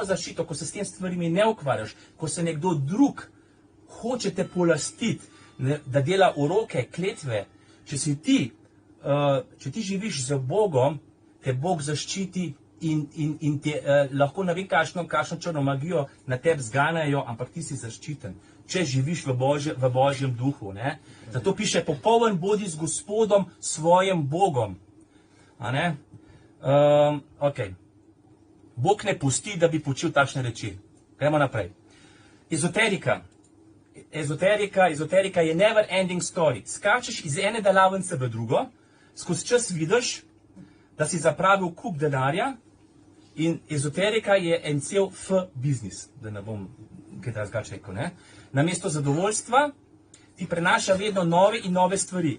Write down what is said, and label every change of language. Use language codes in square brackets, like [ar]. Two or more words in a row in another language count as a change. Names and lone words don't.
[sl] zaščito, ko se s tem stvarimi ne ukvarjaš, ko se nekdo drug hoče te polastiti, da dela uroke, kletve, če ti živiš z Bogom, te Bog zaščiti in te lahko ne vem kakšno črno magijo na tebi zganjajo, ampak ti si zaščiten, če živiš v Božjem duhu. Ne? Zato piše, popoln bodi z Gospodom svojim Bogom. A ne? Okay. Bog ne pusti, da bi počel takšne reči. Gremo naprej. Ezoterika je [en] never ending story. [sl] Skačeš iz ene delavnice v drugo, skozi čas vidiš, da si zapravil kup denarja in ezoterika je en cel biznis, da ne bom kaj drugače rekel. Namesto zadovoljstva ti prenaša vedno nove in nove stvari.